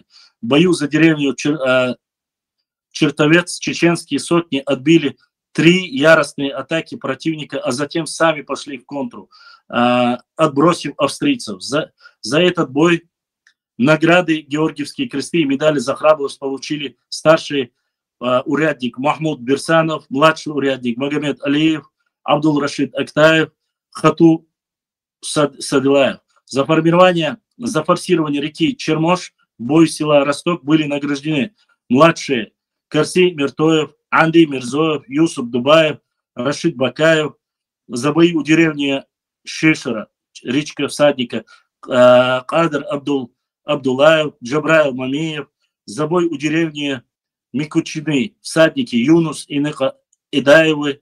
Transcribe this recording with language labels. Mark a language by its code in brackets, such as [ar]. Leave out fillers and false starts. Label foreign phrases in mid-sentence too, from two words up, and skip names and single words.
[ru] В бою за деревню Чертовец чеченские сотни отбили 3 яростные атаки противника, а затем сами пошли в контру, отбросив австрийцев. За этот бой награды, Георгиевские кресты и медали за храбрость получили старший урядник Махмуд Берсанов, младший урядник Магомед Алиев, Абдул Рашид Актаев, Хату Садилаев. За форсирование реки Чермош, бой села Росток были награждены младшие Карси Миртоев, Андрей Мирзоев, Юсуп Дубаев, Рашид Бакаев, за бои у деревни Шишера, речка Всадника, Кадр Абдулаев, Джабраил Мамиев, за бой у деревни Микучины, всадники Юнус и Идаевы.